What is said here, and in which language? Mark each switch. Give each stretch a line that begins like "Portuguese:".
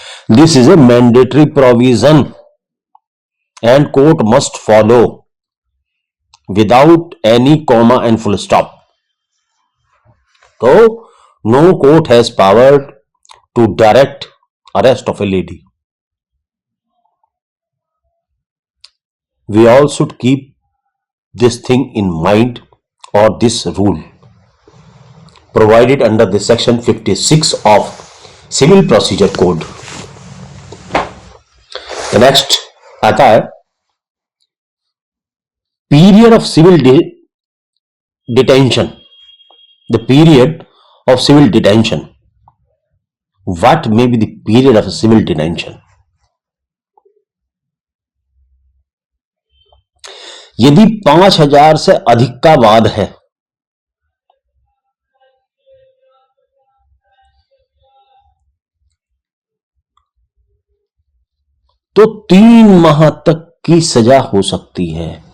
English: This is a mandatory provision and court must follow without any comma and full stop. तो no court has power to direct arrest of a lady. We all should keep this thing in mind, or this rule provided under the section 56 of civil procedure code. The next
Hindi: आता है
English: period of civil detention. The period of civil detention. What may be the period of civil detention?
Hindi: यदि 5,000 से अधिक का वाद है तो 3 माह तक की सजा हो सकती है।